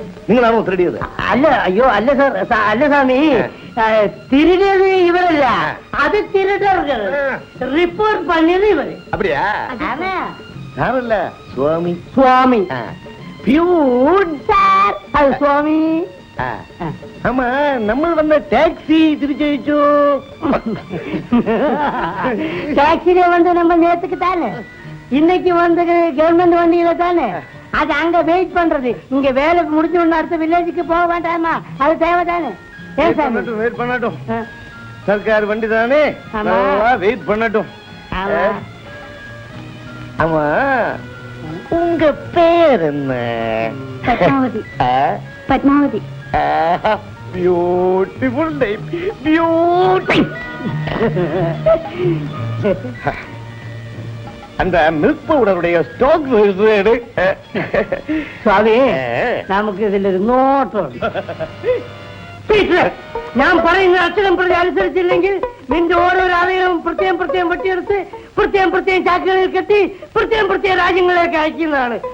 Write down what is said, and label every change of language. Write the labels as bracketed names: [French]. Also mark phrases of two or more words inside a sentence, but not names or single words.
[Malayalam] നിങ്ങളാണോ തിരിടിയത്? അല്ല, അയ്യോ അല്ല സാർ. അല്ല സ്വാമി, തിരിടിയത് ഇവരല്ല, അത് തിരിട്ടവർക്ക് റിപ്പോർട്ട് പണിയത് ഇവര്. അപ്പടിയാ? സാറല്ല, സ്വാമി. സ്വാമി അത് സ്വാമി. [Tamil] ஆமா, நம்ம வந்த டாக்ஸி திருச்சழிச்சோ. டாக்ஸில வந்து நம்ம நேத்துக்கு தானே, இன்னைக்கு வந்து கவர்மெண்ட் வண்டியில தானே. அது அங்க வெயிட் பண்றது. இங்க வேலை முடிஞ்ச உடனே அடுத்த வில்லேஜுக்கு போக வேண்டாமா? அது தேவைதானே? வெயிட் பண்ணட்டும். சர்க்கார் வண்டி தானே, வெயிட் பண்ணட்டும். ஆமா, உங்க பேர் என்ன? பத்மாவதி. பத்மாவதி. [English] Beautiful name. Beautiful. [Tamil] அந்த மில்க் பவுடருடைய ஸ்டாக் [Malayalam] സ്വാമി, നമുക്ക് ഇതിലൊരു നോട്ടുണ്ട്. ഞാൻ പറയുന്ന അക്ഷരം പ്രതി അനുസരിച്ചില്ലെങ്കിൽ നിന്റെ ഓരോരോ ആളുകളും പ്രത്യേകം പ്രത്യേകം വെട്ടിയെടുത്ത് പ്രത്യേകം പ്രത്യേകം ചാക്കുകളിൽ കെട്ടി പ്രത്യേകം പ്രത്യേകം രാജ്യങ്ങളിലേക്ക് അയക്കുന്നതാണ്.